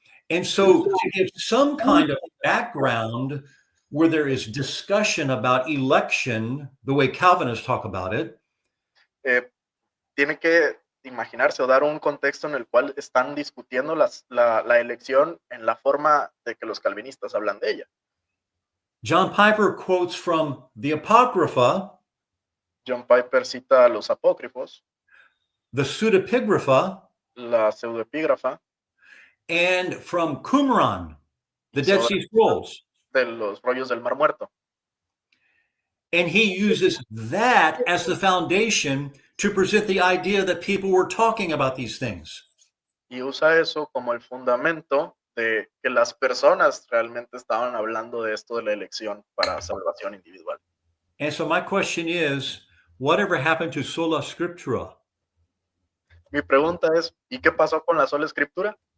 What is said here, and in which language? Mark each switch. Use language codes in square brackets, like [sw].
[en] And so to give some kind of background where there is discussion about election, the way Calvinists talk about it, [es] tiene que imaginarse o dar un contexto en el cual están discutiendo la elección en la forma de que los calvinistas hablan de ella. [en] John Piper quotes from the Apocrypha, [es] John Piper cita a los apócrifos, [en] the Pseudepigrapha, [es] la pseudoepígrafa, [en] and from Qumran, the Dead Sea Scrolls. [es] De los rollos del Mar Muerto. [en] And he uses that as the foundation to present the idea that people were talking about these things. [es] Y usa eso como el fundamento de que las personas realmente estaban hablando de esto de la elección para salvación individual. [en] And so my question is, whatever happened to sola scriptura? [es] Mi pregunta es, ¿y qué pasó con la sola escritura?